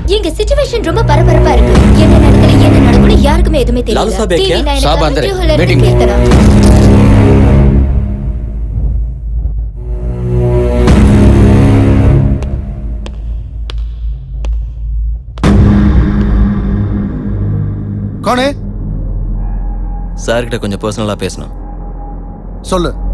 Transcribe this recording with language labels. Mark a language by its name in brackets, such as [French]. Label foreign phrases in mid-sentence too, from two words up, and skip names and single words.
[Tamil] எங்க சிச்சுவேஷன் ரொம்ப பரபரப்பா இருக்கு. என்ன நடக்கணும் யாருக்குமே எதுவுமே தெரியல. [Hindi] लालू साहब है क्या? साहब अंदर है, मीटिंग मीटिंग में। कौन है? [Tamil] சார் கிட்ட கொஞ்சம் பர்சனலா பேசணும். சொல்லு.